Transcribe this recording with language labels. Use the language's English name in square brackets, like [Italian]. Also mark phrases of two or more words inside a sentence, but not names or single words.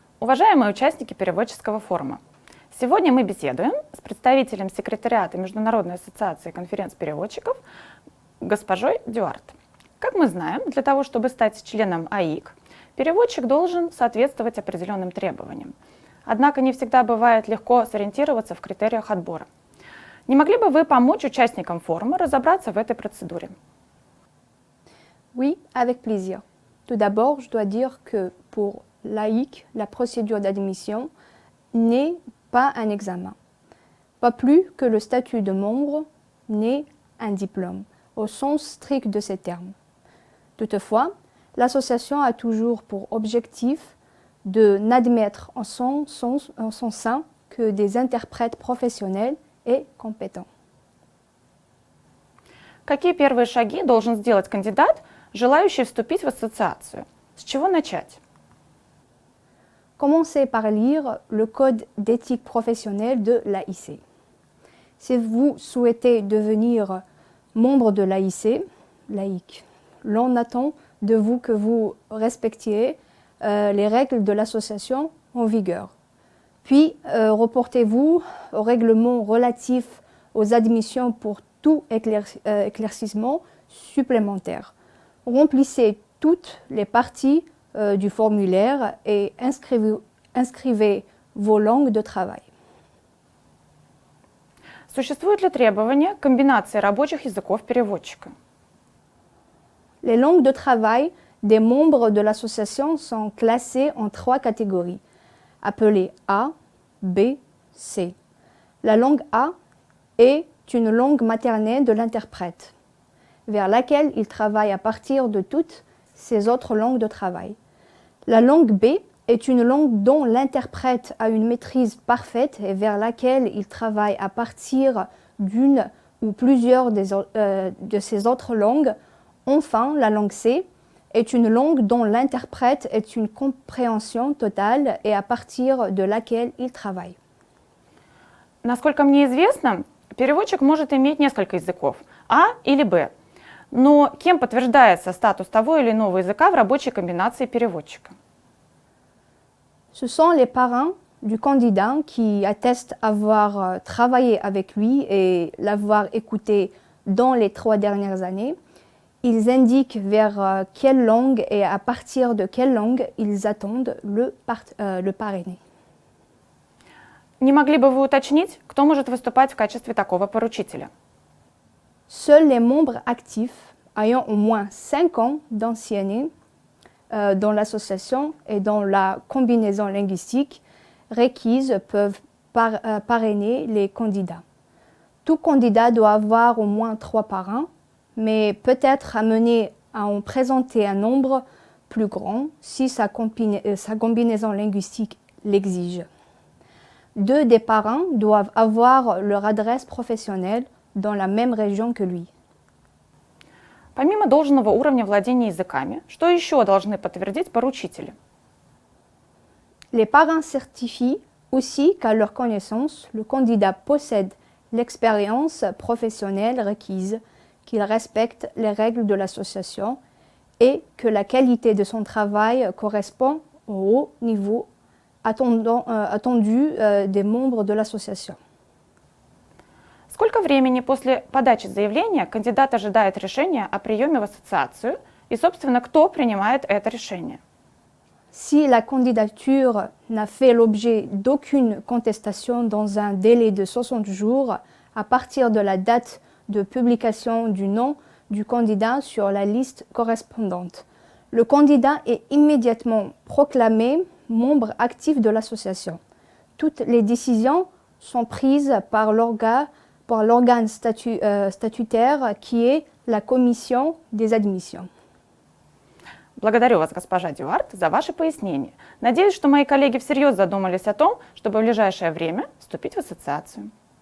[Russian] Уважаемые участники переводческого форума, сегодня мы беседуем с представителем секретариата Международной ассоциации конференц-переводчиков госпожой Дюарт. Как мы знаем, для того, чтобы стать членом АИК, переводчик должен соответствовать определенным требованиям. Однако не всегда бывает легко сориентироваться в критериях отбора. Не могли бы вы помочь участникам форума разобраться в этой процедуре? [French] Oui, avec plaisir. Tout d'abord, je dois dire que pour l'AIC, la procédure d'admission n'est pas un examen, pas plus que le statut de membre n'est un diplôme, au sens strict de ces termes. Toutefois, l'association a toujours pour objectif de n'admettre en son sein que des interprètes professionnels et compétents. [Russian] Какие первые шаги должен сделать кандидат, желающий вступить в ассоциацию? С чего начать? [French] Commencez par lire le code d'éthique professionnelle de l'AIC. Si vous souhaitez devenir membre de l'AIC, l'on attend de vous que vous respectiez les règles de l'association en vigueur. Puis, reportez-vous au règlement relatif aux admissions pour tout éclaircissement supplémentaire. Remplissez toutes les parties du formulaire et inscrivez vos langues de travail. [Russian] Существует ли требование к комбинации рабочих языков переводчика? [French] Les langues de travail des membres de l'association sont classées en 3 catégories, appelées A, B, C. La langue A est une langue maternelle de l'interprète, vers laquelle il travaille à partir de toutes ces autres langues de travail. La langue B est une langue dont l'interprète a une maîtrise parfaite et vers laquelle il travaille à partir d'une ou plusieurs de ces autres langues. Enfin, la langue C est une langue dont l'interprète est une compréhension totale et à partir de laquelle il travaille. [Russian] Насколько мне известно, переводчик может иметь несколько языков, А или Б. Но кем подтверждается статус того или иного языка в рабочей комбинации переводчика? [French] Ce sont les parents du candidat qui attestent avoir travaillé avec lui et l'avoir écouté dans les 3 dernières années. Ils indiquent vers quelle langue et à partir de quelle langue ils attendent le parrainé. [Russian] Не могли бы вы уточнить, кто может выступать в качестве такого поручителя? [French] Seuls les membres actifs ayant au moins 5 ans d'ancienneté dans l'association et dans la combinaison linguistique requise peuvent parrainer les candidats. Tout candidat doit avoir au moins 3 parrains, mais peut être amené à en présenter un nombre plus grand si sa combinaison linguistique l'exige. 2 des parrains doivent avoir leur adresse professionnelle dans la même région que lui. [Russian] Помимо должного уровня владения языками, что еще должны подтвердить поручители? [French] Les parrains certifient aussi qu'à leur connaissance, le candidat possède l'expérience professionnelle requise, qu'il respecte les règles de l'association et que la qualité de son travail correspond au haut niveau attendu des membres de l'association. [Russian] Сколько времени после подачи заявления кандидат ожидает решения о приеме в ассоциацию и, собственно, кто принимает это решение? [French] Si la candidature n'a fait l'objet d'aucune contestation dans un délai de 60 jours à partir de la date de publication du nom du candidat sur la liste correspondante, le candidat est immédiatement proclamé membre actif de l'association. Toutes les décisions sont prises par l'organe statutaire qui est la commission des admissions. [Russian] Благодарю вас, госпожа Дюарт, за ваши пояснения. Надеюсь, что мои коллеги всерьез задумались о том, чтобы в ближайшее время вступить в ассоциацию.